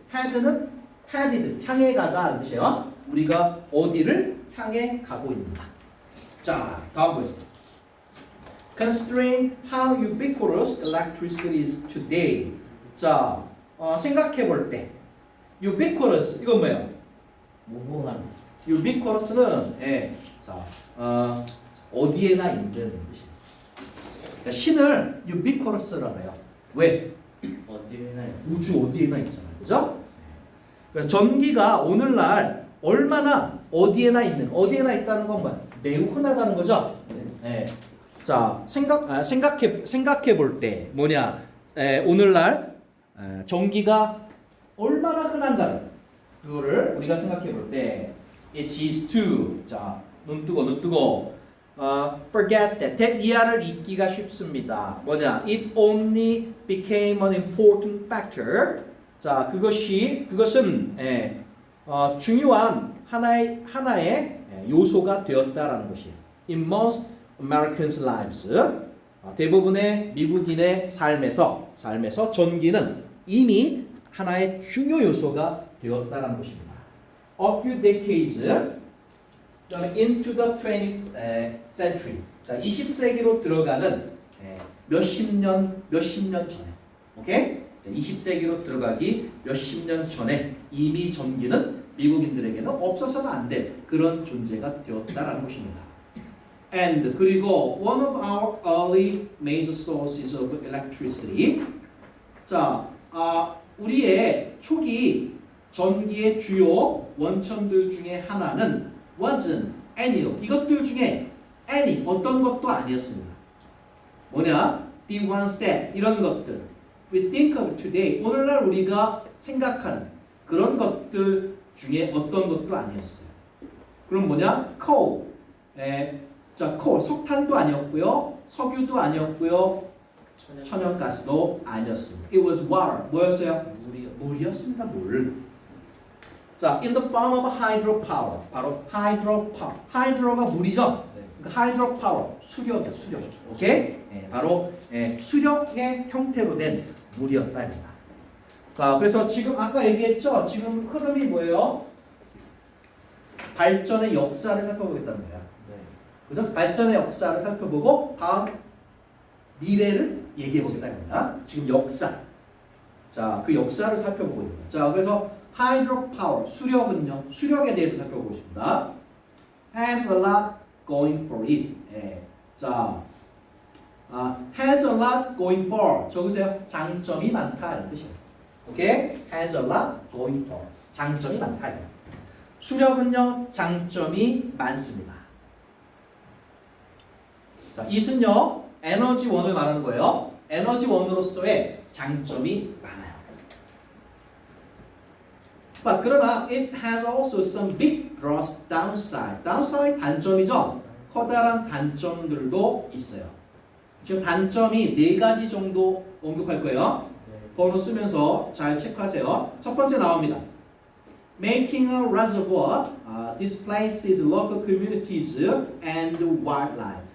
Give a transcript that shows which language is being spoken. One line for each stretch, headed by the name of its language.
Korean: head는 headed 향해 가다 뜻이에요. 우리가 어디를 향해 가고 있는가. 자, 다음 보겠습니다.
English: Considering how ubiquitous electricity is today.
Korean: 자, 생각해 볼 때 ubiquitous 이건 뭐예요? 무궁한 ubiquitous는 자, 어디에나 있는 뜻이에요. 그러니까 신을 ubiquitous라고 해요. 왜? 어디에나 있어. 우주 어디에나 있잖아요. 그죠? 그러니까 전기가 오늘날 얼마나 어디에나 있다는 건 뭐야? 매우 흔하다는 거죠. 네. 자, 생각해 볼 때 뭐냐? 오늘날 전기가 얼마나 흔한가를 그거를 우리가 생각해 볼 때
English: it is to
Korean: 자, 눈 뜨고
English: forget that
Korean: 이하를 잊기가 쉽습니다. 뭐냐?
English: It only became an important factor.
Korean: 자, 그것은 중요한 하나의 요소가 되었다라는 것이에요.
English: In most Americans' lives,
Korean: 대부분의 미국인의 삶에서 전기는 이미 하나의 중요 요소가 되었다라는 것입니다.
English: A few decades into the 20th century,
Korean: 자, 20세기로 들어가는 몇십 년 전에, 오케이? 20세기로 들어가기 몇십 년 전에 이미 전기는 미국인들에게는 없어서는 안 될 그런 존재가 되었다라는 것입니다.
English: And
Korean: 그리고
English: one of our early major sources of electricity.
Korean: 자, 우리의 초기 전기의 주요 원천들 중에 하나는
English: wasn't any.
Korean: 이것들 중에 any 어떤 것도 아니었습니다. 뭐냐?
English: The ones that
Korean: 이런 것들.
English: We think of today.
Korean: 오늘날 우리가 생각하는 그런 것들 중에 어떤 것도 아니었어요. 그럼 뭐냐? coal. 자, coal 석탄도 아니었고요, 석유도 아니었고요, 천연가스도 아니었습니다.
English: It was water.
Korean: 뭐였어요? 물이었습니다. 물.
English: 자, in the form of hydropower.
Korean: 바로 hydropower. hydro가 물이죠. 그러니까 hydropower 수력이야, 수력. 오케이? 바로 수력의 형태로 된 물이었답니다. 자, 그래서 지금 아까 얘기했죠. 지금 흐름이 뭐예요? 발전의 역사를 살펴보겠다는 거야. 그죠? 발전의 역사를 살펴보고 다음 미래를 얘기해 보겠다는 겁니다. 지금 역사. 자, 그 역사를 살펴보고 있는 거예요. 자, 그래서 hydropower 수력은요. 수력에 대해서 살펴보고 싶습니다.
English: Has a lot going for it. 자, has a lot going for.
Korean: 적으세요. 장점이 많다 이런 뜻이에요. 오케이?
English: Has a lot going for.
Korean: 장점이 많다. 수력은요. 장점이 많습니다. 자, it은요. 에너지원을 말하는 거예요. 에너지원으로서의 장점이 많아요.
English: But
Korean: 그러나
English: it has also some big downside.
Korean: downside 단점이죠. 커다란 단점들도 있어요. 지금 단점이 4가지 정도 언급할 거예요. 번호 쓰면서 잘 체크하세요. 첫 번째 나옵니다.
English: Making a reservoir displaces local communities and wildlife.